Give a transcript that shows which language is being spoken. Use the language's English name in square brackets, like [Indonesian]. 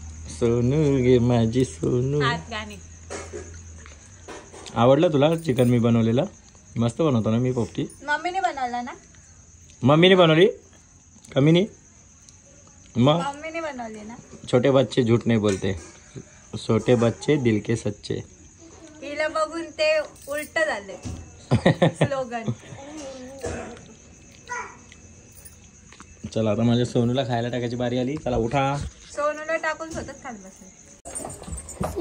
[Marathi] सोनू गे माझी सोनू. हात गाणे. आवडलं तुला चिकन मी बनवलेलं? मस्त बनवतो ना मी पोपटी. मम्मीने बनवला ना? मम्मीने बनवली कमी नाही मग. मम्मीने बनवली ना? [Hindi] छोटे बच्चे झूठ नहीं बोलते, छोटे बच्चे दिल के सच्चे. [Marathi] हिला बघून ते उलट झाले स्लोगन. चला आता माझ्या सोनूला खायला टाकायची बारी आली. चला उठा. सोनूला टाकून स्वतःच खात बसले.